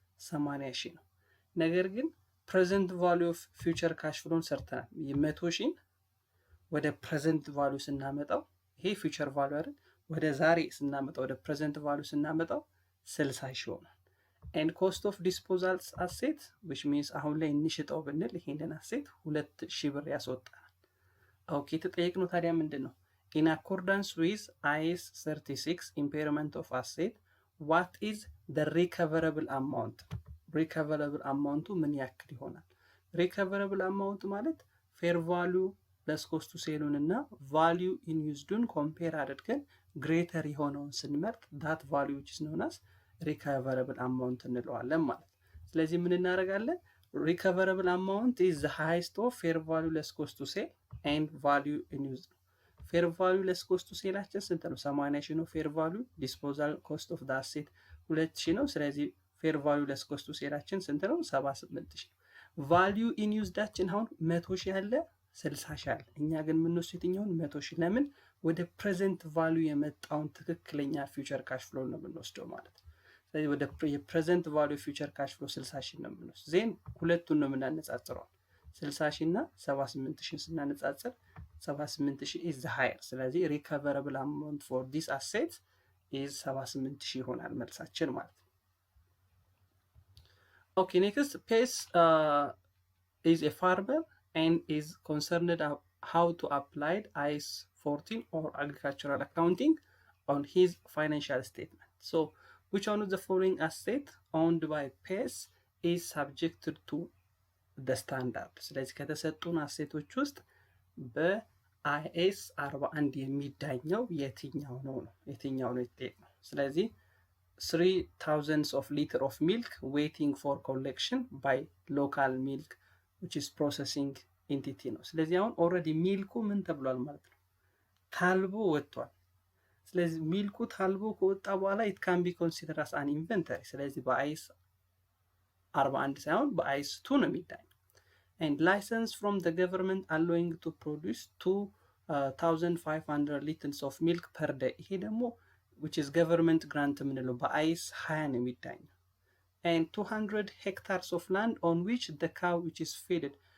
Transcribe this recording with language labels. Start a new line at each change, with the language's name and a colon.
Amharic: 80,000 ነው። ነገር ግን ፕሬዘንት ቫልዩ ኦፍ ፊውቸር ካሽ ፍሎን ሰርተናል። የ100,000 ወደ ፕሬዘንት ቫልዩ ስናመጣው ይሄ ፊውቸር ቫልዩ አይደል? ወደ ዛሬ ስናመጣው ወደ ፕሬዘንት ቫልዩ ስናመጣው 60,000 ይሆናል።
English: and cost of disposal asset which means
Amharic: አሁን ላይ እንሽጠው ብንል ይሄንን አሴት 2,000 ብር ያስወጣናል። ኦኬ ተጠየቅነው ታዲያ ምንድነው?
English: in accordance with IAS 36 impairment of asset what is the recoverable amount?
Amharic: recoverable amount ምን ያክል ይሆናል?
English: recoverable amount ማለት fair value plus cost to sale እና value in used compare አድርገን greater የሆነውን ስንመርጥ that value which is known as recoverable amount
Amharic: እንለዋለን ማለት ነው። ስለዚህ ምን እናደርጋለን?
English: recoverable amount is the highest of fair value less cost to sale and value in use ነው። fair value less cost to sale
Amharic: አችን ስንት ነው?
English: 80,000 ነው። fair value disposal cost of the asset 2,000 ነው። ስለዚህ fair value less cost to sale
Amharic: አችን ስንት ነው? 78,000 ነው። value in use ዳችን አሁን 100,000 ያለ 60,000 አለ። እኛ ግን የምንወስደው የትኛውን? 100,000 ለምን? ወደ present value የመጣውን ትክክለኛ future cash flow ነው የምንወስደው ማለት ነው። ስለዚህ ወደ የፕሬዘንት ቫልዩ ፊውቸር ካሽ ፍሎ 60,000 ነው የምንወስደው። ዜን ሁለቱን ነው የምናነጻጽረው 60,000 እና 78,000 ስናነጻጽር
English: 78,000 is the higher።
Amharic: ስለዚህ
English: recoverable amount for this asset is 78,000
Amharic: ይሆናል መልሳችን ማለት ነው።
English: Okay, next Pace is a farmer and is concerned how to apply IAS 14 or agricultural accounting on his financial statement. So which one of the following asset owned by PES is subjected to the standard?
Amharic: ስለዚህ ከተሰጡን አሴቶች ውስጥ በአይኤስ 41 የሚዳኘው የትኛው ነው የተጠየቅነው። ስለዚህ
English: 3000 of liter of milk waiting for collection by local milk which is processing entity
Amharic: ነው። ስለዚህ አሁን ኦልሬዲ ሚልኩ ምን ተብሏል ማለት ነው? ታልቦ ወጥቷል። ስለዚህ ሚልኩ ታልቦ ከወጣ በኋላ
English: it can be considered as an inventory።
Amharic: ስለዚህ በአይኤስ 41 ሳይሆን በአይኤስ 2 ነው የሚዳኘው።
English: and license from the government allowing to produce 2500 liters of milk per day
Amharic: ይሄ ደግሞ
English: which is government grant
Amharic: የምንለው በአይኤስ 20 ነው የሚዳኘው።
English: and 200 hectares of land on which the cow which is fed